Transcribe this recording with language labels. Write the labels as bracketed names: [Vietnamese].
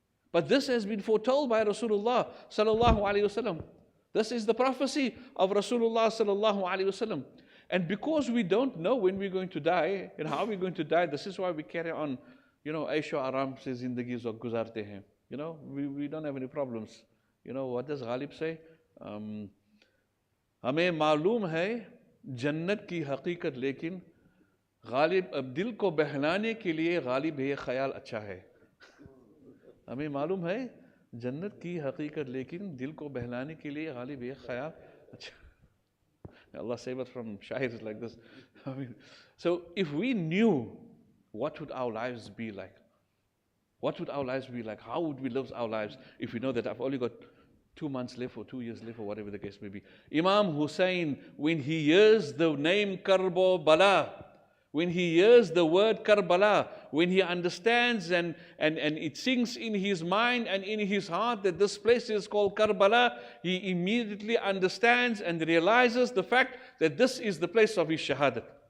[English] But this has been foretold by Rasulullah sallallahu alaihi wasallam. This is the prophecy of Rasulullah sallallahu alaihi wasallam. And because we don't know when we're going to die and how we're going to die, this is why we carry on. Aisha Aram says, [Hindi] Zindagi zo guzarte hain. [English] We don't have any problems. What does Ghalib say? [Hindi] हमें मालूम है जन्नत की हकीकत, लेकिन गालिब अब दिल को बहलाने के लिए गालिब है ख्याल अच्छा है. हमें मालूम है जन्नत की हकीकत, लेकिन दिल को बहलाने के लिए गालिब है ख्याल अच्छा. [English] Allah save us from shairs like this. So if we knew, what would our lives be like? What would our lives be like? How would we live our lives if we know that I've only got 2 months left or 2 years left or whatever the case may be? Imam Hussein, when he hears the name Karbala, when he hears the word Karbala, when he understands and it sinks in his mind and in his heart that this place is called Karbala, he immediately understands and realizes the fact that this is the place of his shahadat.